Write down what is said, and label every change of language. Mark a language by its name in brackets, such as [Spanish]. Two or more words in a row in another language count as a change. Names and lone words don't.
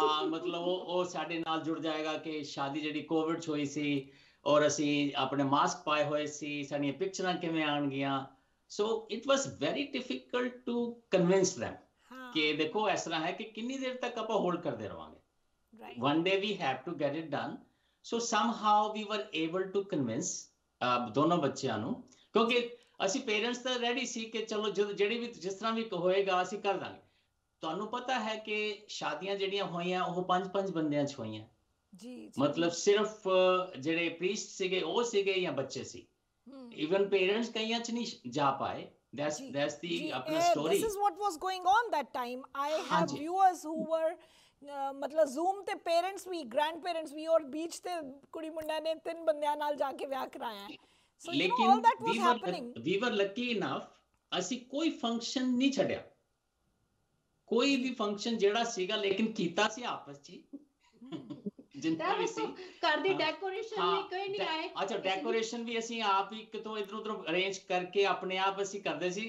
[Punjabi] ਹਾਂ, ਮਤਲਬ ਉਹ ਸਾਡੇ ਨਾਲ ਜੁੜ ਜਾਏਗਾ ਕਿ ਸ਼ਾਦੀ ਜਿਹੜੀ ਕੋਵਿਡ 'ਚ ਹੋਈ ਸੀ ਔਰ ਅਸੀਂ ਆਪਣੇ ਮਾਸਕ ਪਾਏ ਹੋਏ ਸੀ, ਸਾਡੀਆਂ ਪਿਕਚਰਾਂ ਕਿਵੇਂ ਆਉਣਗੀਆਂ। [English] So it was very difficult to convince them [Punjabi] ਕਿ ਦੇਖੋ ਇਸ ਤਰ੍ਹਾਂ ਹੈ ਕਿ ਕਿੰਨੀ ਦੇਰ ਤੱਕ ਆਪਾਂ ਹੋਲਡ ਕਰਦੇ ਰਵਾਂਗੇ। [English] one day we have to get it done. So somehow we were able to convince [Punjabi] ਦੋਨੋਂ ਬੱਚਿਆਂ ਨੂੰ, ਕਿਉਂਕਿ ਅਸੀਂ ਪੇਰੈਂਟਸ ਤਾਂ ਰੈਡੀ ਸੀ ਕਿ ਚਲੋ ਜਿਹੜੀ ਵੀ ਜਿਸ ਤਰ੍ਹਾਂ ਵੀ ਹੋਏਗਾ ਅਸੀਂ ਕਰ ਦਾਂਗੇ। ਤੁਹਾਨੂੰ ਪਤਾ ਹੈ ਕਿ ਸ਼ਾਦੀਆਂ ਜਿਹੜੀਆਂ ਹੋਈਆਂ ਉਹ 5-5 ਬੰਦਿਆਂ 'ਚ ਹੋਈਆਂ ਜੀ, ਮਤਲਬ ਸਿਰਫ ਜਿਹੜੇ ਪ੍ਰੀਸਟ ਸੀਗੇ ਉਹ ਸੀਗੇ ਜਾਂ ਬੱਚੇ ਸੀ। ਇਵਨ ਪੇਰੈਂਟਸ ਕਈਆਂ 'ਚ ਨਹੀਂ ਜਾ ਪਾਏ। [English] That's the apna story. This is what was going on that time. I have viewers who were [Punjabi] मतलब Zoom ਤੇ parents ਵੀ, grandparents ਵੀ, ਔਰ beach ਤੇ ਕੁੜੀ ਮੁੰਡਾ ਨੇ 3 ਬੰਦਿਆਂ ਨਾਲ ਜਾ ਕੇ ਵਿਆਹ ਕਰਾਇਆ ਹੈ। [English] So you know all that was happening. We were lucky enough, [Punjabi] ਅਸੀਂ ਕੋਈ ਫੰਕਸ਼ਨ ਨਹੀਂ ਛੱਡਿਆ, ਕੋਈ ਵੀ ਫੰਕਸ਼ਨ ਜਿਹੜਾ ਸੀਗਾ, ਲੇਕਿਨ ਕੀਤਾ ਸੀ ਆਪਸ 'ਚ ਜਿੰਨਾ ਵੀ ਸੀ। ਘਰ ਦੀ ਡੈਕੋਰੇਸ਼ਨ ਵੀ ਕੋਈ ਨਹੀਂ ਆਏ। ਅੱਛਾ, ਡੈਕੋਰੇਸ਼ਨ ਵੀ ਅਸੀਂ ਆਪ ਹੀ ਕਿਤੋਂ ਇੱਧਰ ਉੱਧਰ ਅਰੇਂਜ ਕਰਕੇ ਆਪਣੇ ਆਪ ਅਸੀਂ ਕਰਦੇ ਸੀ।